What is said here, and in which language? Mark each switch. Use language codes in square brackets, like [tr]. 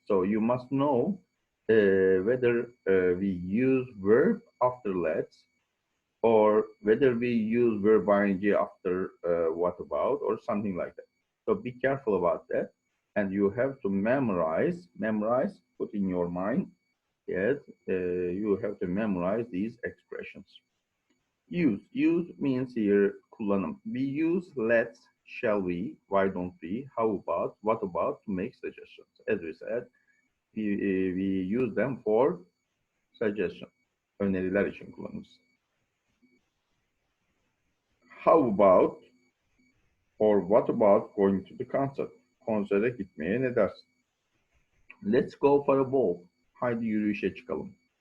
[en] So you must know whether we use verb after let's, or whether we use verb ing after what about, or something like that. So be careful about that, and you have to memorize, put in your mind. Yes, you have to memorize these expressions. Use means here kullanım. We use let's, shall we, why don't we, how about, what about to make suggestions. As we said, we use them for suggestion. [tr] Öneriler için kullanırız. [en] How about or what about going to the concert? [tr] Konsere gitmeye ne dersin? [en] Let's go for a walk. [tr] Haydi yürüyüşe çıkalım.